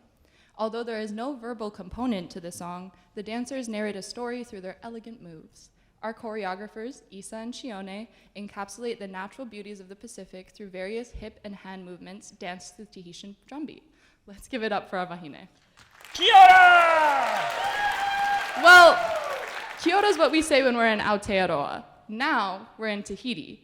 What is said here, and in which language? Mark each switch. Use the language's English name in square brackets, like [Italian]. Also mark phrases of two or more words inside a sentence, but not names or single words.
[English] Although there is no verbal component to the song, the dancers narrate a story through their elegant moves. Our choreographers, Isa and Shione, encapsulate the natural beauties of the Pacific through various hip and hand movements danced to the Tahitian drumbeat. Let's give it up for our wahine. [Māori] Kia ora! [English] Well, [Māori] kia ora [English] is what we say when we're in Aotearoa. Now we're in Tahiti.